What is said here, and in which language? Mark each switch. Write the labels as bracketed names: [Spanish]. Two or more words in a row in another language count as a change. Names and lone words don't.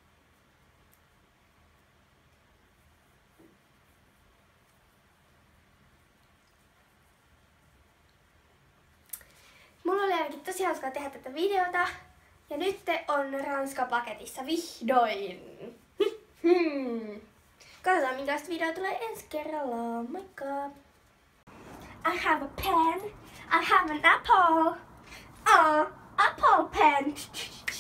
[Finnish] Mulla oli ainakin tosi hauskaa tehdä tätä videota. Ja nyt on Ranska paketissa vihdoin. Katsotaan minkälaista video tulee ensi kerralla. Moikka! [English] I have a pen. I have an apple. Apple pen.